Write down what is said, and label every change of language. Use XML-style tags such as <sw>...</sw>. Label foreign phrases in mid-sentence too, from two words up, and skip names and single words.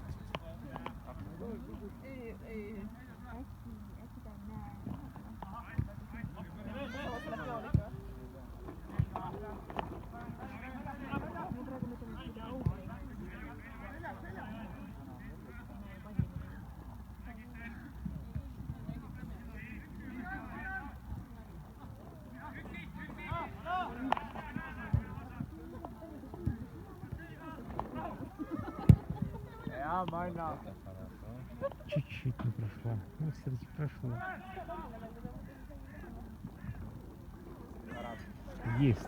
<et>Ei. äkki ta ei näe. Samas läheb joon ikka. Ma praegu mõtlen, et mida auga ei näe.</et> <ru>Чуть-чуть не прошла. Ну, все-таки прошло. Есть.</ru>